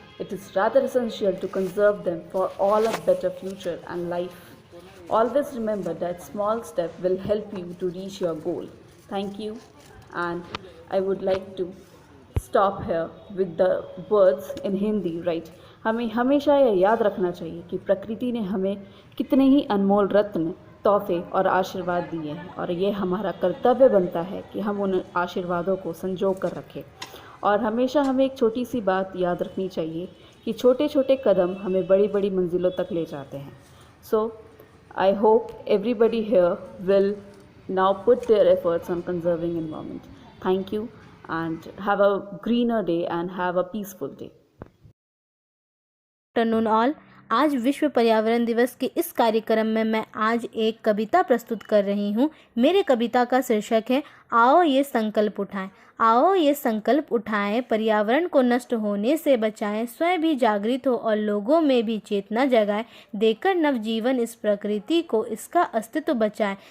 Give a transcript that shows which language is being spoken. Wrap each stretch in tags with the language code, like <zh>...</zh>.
<en>It is rather essential to conserve them for all a better future and life. Always remember that small step will help you to reach your goal. Thank you, and I would like to stop here with the words in Hindi right.</en> <hi>हमें हमेशा यह याद रखना चाहिए कि प्रकृति ने हमें कितने ही अनमोल रत्न, तोहफे और आशीर्वाद दिए हैं, और ये हमारा कर्तव्य बनता है कि हम उन आशीर्वादों को संजो कर रखें. और हमेशा हमें एक छोटी सी बात याद रखनी चाहिए कि छोटे छोटे कदम हमें बड़ी बड़ी मंजिलों तक ले जाते हैं.</hi> <en>So I hope everybody here will now put their efforts on conserving environment. Thank you and have a greener day and have a peaceful day. Afternoon all.</en> <hi>आज विश्व पर्यावरण दिवस के इस कार्यक्रम में मैं आज एक कविता प्रस्तुत कर रही हूँ. मेरे कविता का शीर्षक है आओ ये संकल्प उठाएं. आओ ये संकल्प उठाएं, पर्यावरण को नष्ट होने से बचाएं, स्वयं भी जागृत हो और लोगों में भी चेतना जगाएं, देकर नवजीवन इस प्रकृति को इसका अस्तित्व बचाएं.</hi>